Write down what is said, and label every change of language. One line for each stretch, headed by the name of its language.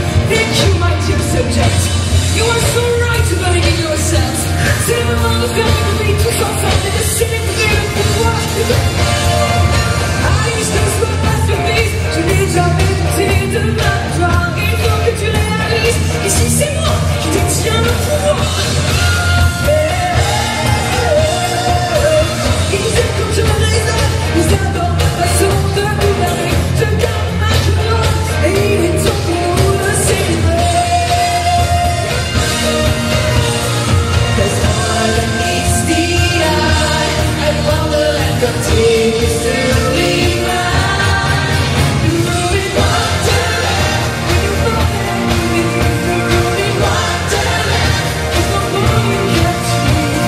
English: Thank you, my dear subjects. You are so right about it in yourselves.
French: C'est le moment de faire rêver tous ensemble et de célébrer le pouvoir. Alice, ce masterpiece, je n'ai jamais douté de ma gloire. Il faut que tu réalises, ici c'est moi qui détiens le pouvoir. Ils aiment comme je raisonne, ils adorent ma façon de gouverner. Je garde ma joie et il est temps pour nous de célébrer.
English: There's more than meets the eye, and wonderland continues to be mine. You ruin wonderland, when you fall in with me. You ruin wonderland, there's no more you can't see.